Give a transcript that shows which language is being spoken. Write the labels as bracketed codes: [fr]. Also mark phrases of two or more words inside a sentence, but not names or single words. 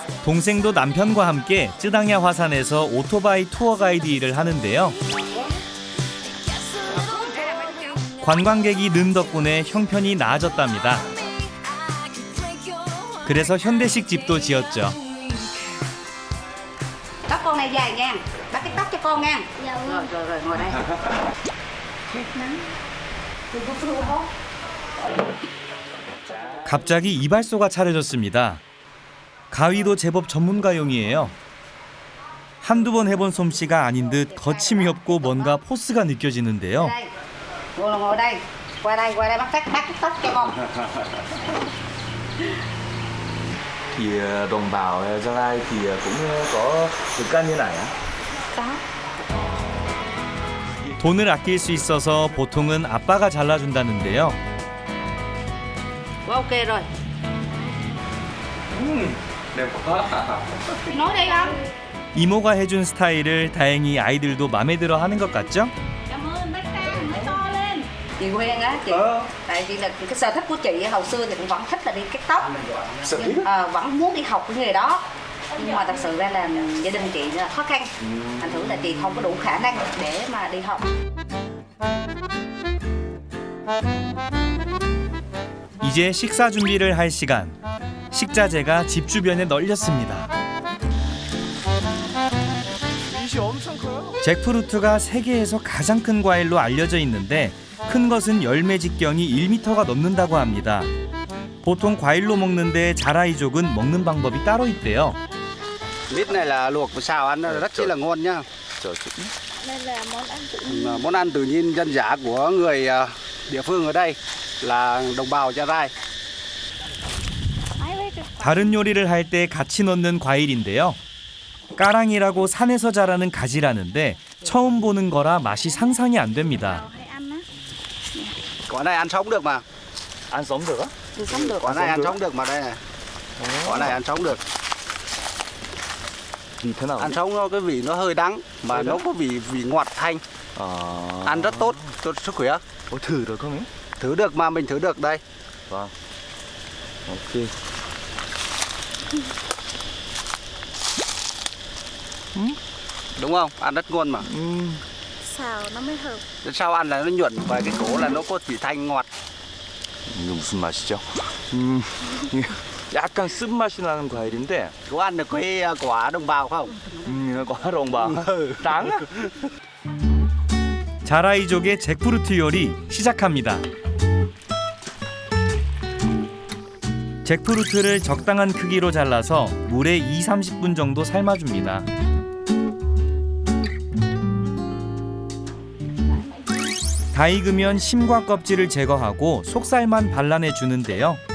[ko] 동생도 남편과 함께 쯔당야 화산에서 오토바이 투어 가이드 일을 하는데요. 관광객이 는 덕분에 형편이 나아졌답니다. 그래서 현대식 집도 지었죠. [vi] Tóc con này dài nha, bắt cái tóc cho con nha. Rồi ngồi đây. [ko] 갑자기 이발소가 차려졌습니다. 가위도 제법 전문가용이에요. 한두 번 해본 솜씨가 아닌 듯 거침이 없고 뭔가 포스가 느껴지는데요. [vi] Ngồi đây. Qua đây bắt cái tóc cho con. Thì đồng bào Gia Lai thì cũng có 습관 như này á? Có. [ko] 돈을 아낄 수 있어서 보통은 아빠가 잘라준다는데요. [vi] Ok rồi. đẹp quá. Nói đây không? [ko] 이모가 해준 스타일을 다행히 아이들도 마음에 들어 하는 것 같죠? [vi] Cảm ơn bác Tam, bác to lên. Chị quen á chị. Tại vì là cái sở thích của chị hồi xưa thì cũng vẫn thích là đi cắt tóc. Vẫn muốn đi học cái nghề đó. Nhưng mà thật sự ra là gia đình chị là khó khăn. Thành thử là chị không có đủ khả năng để mà đi học. [ko] 이제 식사 준비를 할 시간. 식자재가 집 주변에 널렸습니다. 잭프루트가 세계에서 가장 큰 과일로 알려져 있는데 큰 것은 열매 직경이 1m가 넘는다고 합니다. 보통 과일로 먹는데 자라이족은 먹는 방법이 따로 있대요. [vi] Mít này là luộc và xào ăn rất chi là ngon nhá. Đây là món ăn tự nhiên. Món ăn tự nhiên dân dã của người địa phương ở đây là đồng bào Gia Rai. [ko] 다른 요리를 할 때 같이 넣는 과일인데요. 까랑이라고 산에서 자라는 가지라는데 처음 보는 거라 맛이 상상이 안 됩니다. [vi] Quả này ăn sống được mà. Ăn sống được á? Ăn sống được. Quả này ăn sống được mà đây này. Quả này ăn sống được. Vì thế nào? Ăn sống nó cái vị nó hơi đắng mà nó có vị ngọt thanh. Ăn rất tốt cho sức khỏe. Có thử được không ấy? Thử được mà mình thử được đây. Vâng. Ok. Đúng không? Ăn rất ngon mà. Xào nó mới hợp. Sau ăn là nó nhuận và cái cổ là nó có vị thanh ngọt. [ko] 이거 무슨 맛이죠? 약간 쓴맛이 나는 과일인데 [vi] Có ăn được cái quả đồng bào không? quả đồng bào đáng á. [ko] 자라이족의 잭프루트 요리 시작합니다. 잭프루트를 적당한 크기로 잘라서 물에 20-30분 정도 삶아줍니다. 다 익으면 심과 껍질을 제거하고 속살만 발라내 주는데요.